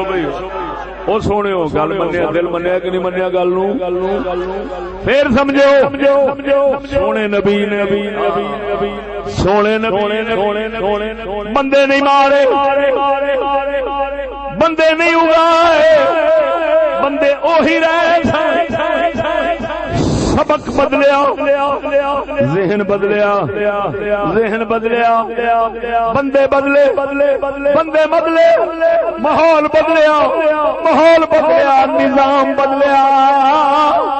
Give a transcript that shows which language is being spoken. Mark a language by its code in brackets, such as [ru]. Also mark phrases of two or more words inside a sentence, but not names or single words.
[pa] بھائی او سونے ہو گل منیا, دل منیا کہ نہیں منیا گل نو, پھر سمجھو سونے نبی نے سونے بندے نہیں مارے, بندے نہیں اگائے, بندے اوہی رہے, سبق بدلیا, ذہن بدلیا, ذہن بدلیا, بندے بدلے, بندے بدلے, ماحول بدلیا, ماحول بدلیا, نظام بدلیا.